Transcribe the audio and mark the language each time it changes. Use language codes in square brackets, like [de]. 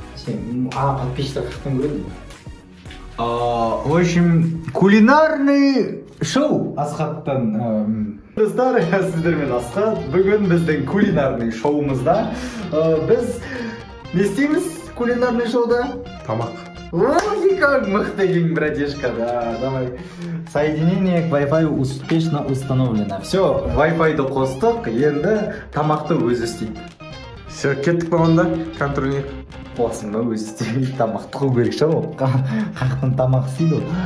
[kk] Подписчиктер қақтан көреді. [ru] В общем, кулинарный шоу Асхаттан. [kk] Достар, сіздермен Асхат. Бүгін біздің кулинарный шоуымызда. Біз не істейміз кулинарный шоуда? Тамақ. [ru] Ой, как [kk] мықты ең, [ru] братишка, да, давай. Соединение к Wi-Fi успешно установлено. Все, [kk] Wi-Fi-ды қостық, енді тамақты өзі істейді. [ru] Все, [kk] кеттік па онда, контролер. Болсын ба, өзі істемейді, тамақты қол керек ше ол. Қақтың тамақ істейді ол.